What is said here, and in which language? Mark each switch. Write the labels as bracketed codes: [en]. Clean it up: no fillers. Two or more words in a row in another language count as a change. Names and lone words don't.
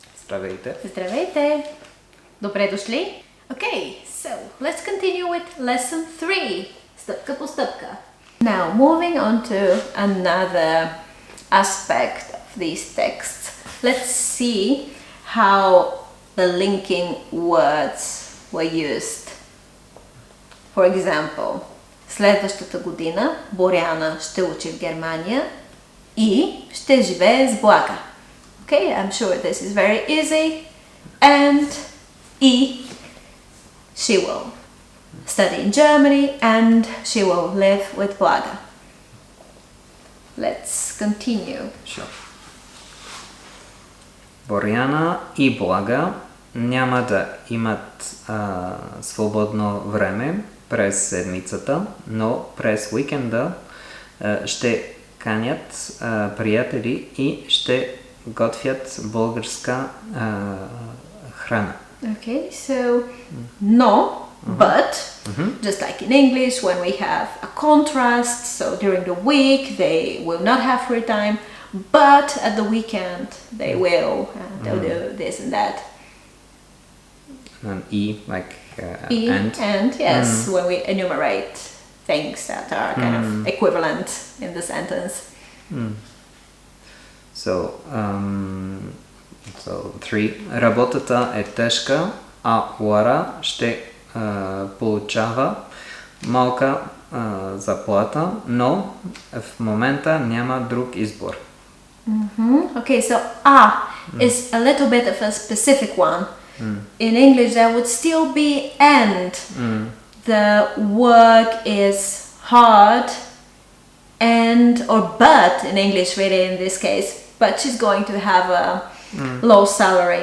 [bg] Здравейте. Здравейте! Добре дошли! [en] Okay, so let's continue with lesson 3. [bg] Стъпка по стъпка. [en] Now, moving on to another aspect of these texts. Let's see how the linking words were used. For example, [bg] следващата година Боряна ще учи в Германия и ще живее с блага. [en] Okay, I'm sure this is very easy. And she will study in Germany and she will live with Blaga. Let's continue. Sure. [bg] Боряна и Блага няма да имат свободно време през седмицата, но през уикенда ще канят приятели и ще готвят българска храна. [en] Okay, so no, but just like in English when we have a contrast, so during the week they will not have free time, but at the weekend they will, they'll do this and that. And like and yes, when we enumerate things that are kind of equivalent in the sentence. So 3. [bg] Работата е тежка, а Лара ще получава малка заплата, но в момента няма друг избор. [en] Okay, so is a little bit of a specific one. In English there would still be and. The work is hard and or but in English really in this case, but she's going to have a low salary.